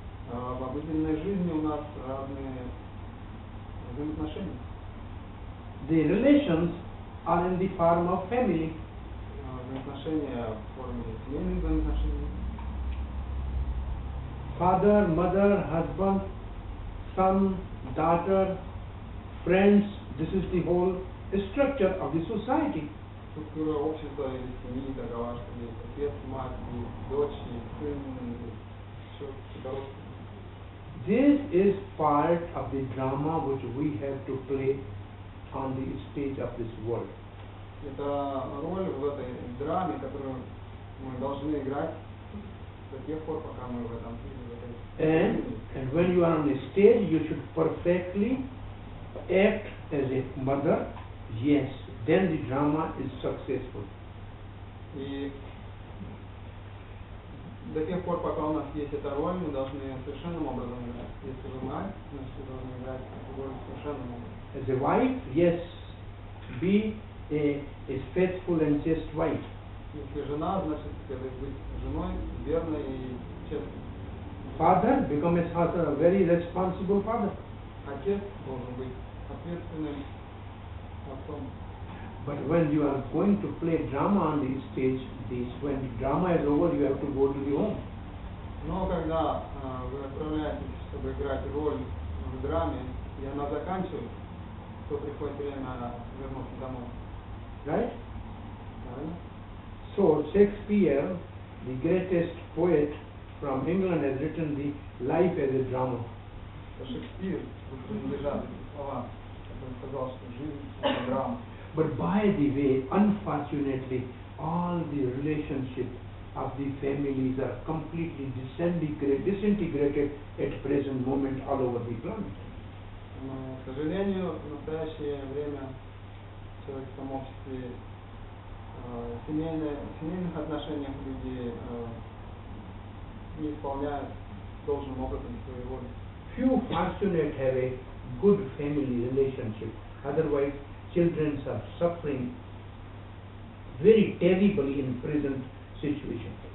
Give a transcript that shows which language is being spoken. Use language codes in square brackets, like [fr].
[ru] В обыденной жизни у нас разные взаимоотношения. [en] The relations are in the form of family. [ru] Взаимоотношения в форме семейных взаимоотношений. [en] Father, mother, husband, son, daughter, friends. This is the whole structure of the society. [ru] Структура общества или семьи такова, что есть отец, мать, есть дочь, есть сын, все родственники. [en] This is part of the drama which we have to play on the stage of this world. [ru] Это роль в этой драме, которую мы должны играть до тех пор, пока мы в этом мире. [en] And when you are on the stage, you should perfectly act as a mother. Yes, then the drama is successful. [ru] И до тех пор, пока у нас есть эта роль, мы должны совершенным образом играть. Если вы мать, значит вы должны играть эту роль совершенным образом. [en] As a wife, yes, be a faithful and chaste wife. [ru] Если жена, значит следует быть женой, верной и честной. [en] Father, become a very responsible father. [ru] Отец должен быть ответственным отцом. [en] But when you are going to play drama on the stage, when the drama is over, you have to go to the home. [ru] Но когда вы отправляетесь, чтобы играть роль в драме, и она заканчивается, то приходит время вернуться домой. [en] Right? [ru] Правильно? [en] So Shakespeare, the greatest poet from England, has written the life as a drama. [ru] Шекспир принадлежат эти слова, который сказал, что жизнь это драма. [en] But by the way, unfortunately, all the relationships of the families are completely disintegrated at present moment all over the planet. [ru] Но, к сожалению, в настоящее время в человеческом обществе в семейных отношениях люди не исполняют должным образом свою роль. [en] Few fortunate have a good family relationship. Otherwise, children are suffering very terribly in present situation.